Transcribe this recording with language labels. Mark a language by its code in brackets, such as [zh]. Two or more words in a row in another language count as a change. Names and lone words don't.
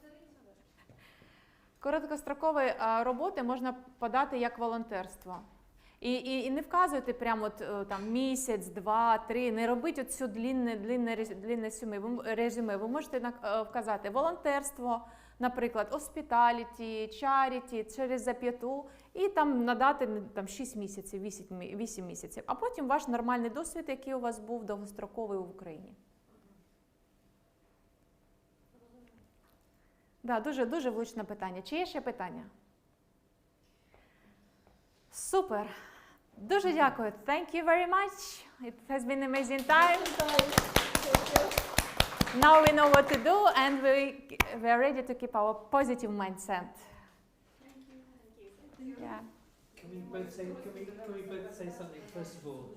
[uk] Короткострокові роботи можна подати як волонтерство. І не вказуйте прямо місяць, 2, 3, не робіть оцю длинне резюме. Ви можете вказати волонтерство, наприклад, [en] hospitality, charity, [uk] через зап'яту, і там надати 6 місяців, 8 місяців. А потім ваш нормальний досвід, який у вас був довгостроковий в Україні. Да, дуже влучне питання. Чи є ще питання? Супер. Дуже дякую. [en] Thank you very much. It has been an amazing time. Now we know what to do and we are ready to keep our positive mindset. Can we both say something first of all?